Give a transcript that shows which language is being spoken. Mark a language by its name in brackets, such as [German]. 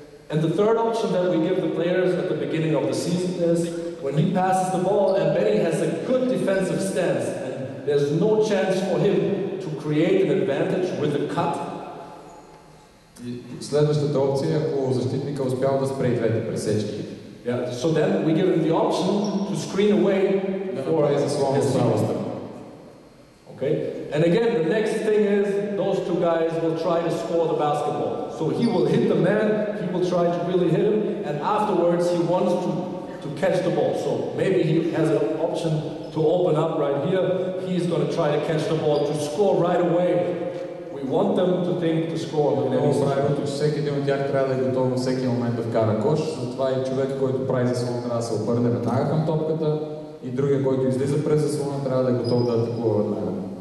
[English] And the third option that we give the players at the beginning of the season is when he passes the ball and Benny has a good defensive stance and there's no chance for him to create an advantage with a cut. [Bulgarian] Следващата опция е ако защитника успял да спре двете пресечки. [English] Yeah, so then we give him the option to screen away for his teammate. Okay? And again, the next thing is those two guys will try to score the basketball. So he will hit the man, he will try to really hit him, and afterwards he wants to catch the ball. So maybe he has an option to open up right here. He's going to try to catch the ball to score right away. We want them to think to score. [Bulgarian] Правилото, че всеки един от тях трябва да е готов във всеки момент да вкара кош. Затова и човек, който прави заслон, трябва да се обърне веднага към топката и другия, който излиза през заслона, трябва да е готов да атакува веднага.